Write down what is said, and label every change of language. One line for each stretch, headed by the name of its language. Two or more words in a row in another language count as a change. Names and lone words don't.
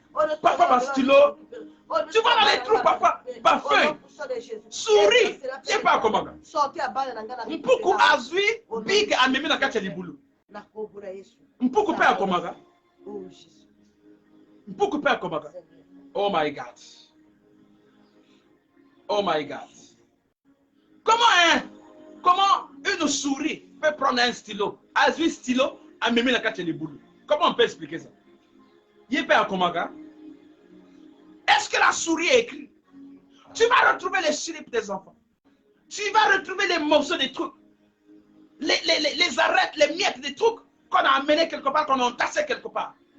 French: Parfois ba stylo. Tu vois dans les trous parfois ba feuille. Souris, c'est pas comment.
Lingala: Mpuku azui big amemi na kati ya libulu. Mpuku pe akomaga. Mpuku pe akomaga.
English: Oh my God. Oh my God.
French: Comment une souris peut prendre un stylo,
Lingala: azui stylo amemi na kati ya libulu?
French: Comment on peut expliquer ça? Il peut akomaga. Est-ce que la souris écrit? Tu vas retrouver les slips des enfants. Tu vas retrouver les morceaux des trucs. Les arêtes, les miettes des trucs qu'on a amenés quelque part, qu'on a entassés quelque part.